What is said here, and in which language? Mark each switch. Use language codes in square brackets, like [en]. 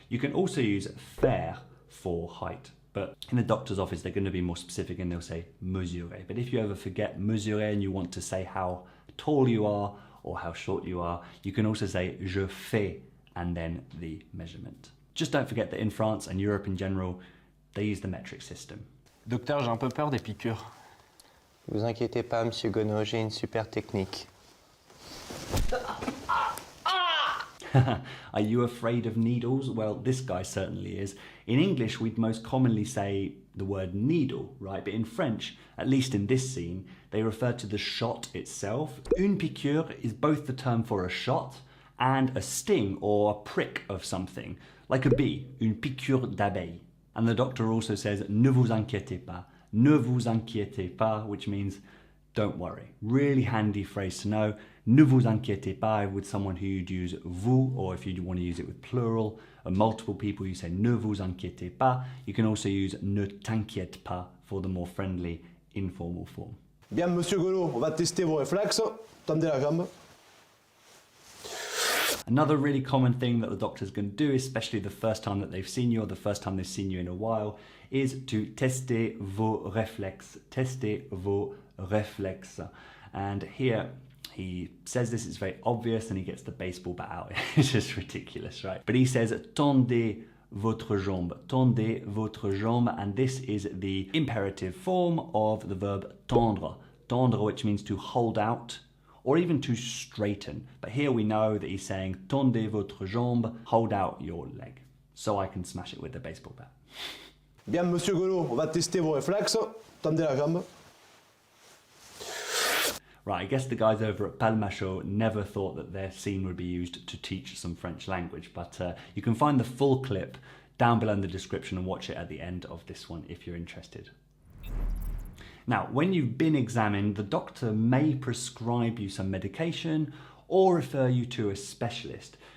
[en] You can also use faire for height, but in the doctor's office they're going to be more specific and they'll say mesurer. But if you ever forget mesurer and you want to say how tall you are or how short you are, you can also say [fr] je fais [en] and then the measurement. Just don't forget that in France and Europe in general, they use the metric system. [fr] Docteur, j'ai un peu peur des piqûres. Vous inquiétez pas, monsieur Gonneau, j'ai une super technique. [en] Are you afraid of needles? Well, this guy certainly is. In English, we'd most commonly say the word needle, right? But in French, at least in this scene, they refer to the shot itself. [fr] Une piqûre [en] is both the term for a shot and a sting or a prick of something, like a bee, [fr] une piqûre d'abeille. [en] And the doctor also says, [fr] ne vous inquiétez pas. Ne vous inquiétez pas, [en] which means don't worry. Really handy phrase to know. [fr] Ne vous inquiétez pas [en] with someone who you'd use vous, or if you want to use it with plural or multiple people, you say [fr] ne vous inquiétez pas. [en] You can also use [fr] ne t'inquiète pas [en] for the more friendly, informal form. [fr] Bien, monsieur Gonneau, on va tester vos réflexes. Tendez la jambe. [en] Another really common thing that the doctor's going to do, especially the first time that they've seen you or the first time they've seen you in a while, is to [fr] tester vos réflexes. Tester vos réflexes. [en] And here he says this, it's very obvious, and he gets the baseball bat out. It's just ridiculous, right? But he says, [fr] tendez votre jambe. Tendez votre jambe. [en] And this is the imperative form of the verb tendre. Tendre, which means to hold out, or even to straighten. But here we know that he's saying, [fr] tendez votre jambe, [en] hold out your leg. So I can smash it with a baseball bat. [fr] Bien, monsieur Gonneau, on va tester vos réflexes. Tendez la jambe. [en] Right, I guess the guys over at Palmachot never thought that their scene would be used to teach some French language, but you can find the full clip down below in the description and watch it at the end of this one if you're interested. Now, when you've been examined, the doctor may prescribe you some medication or refer you to a specialist.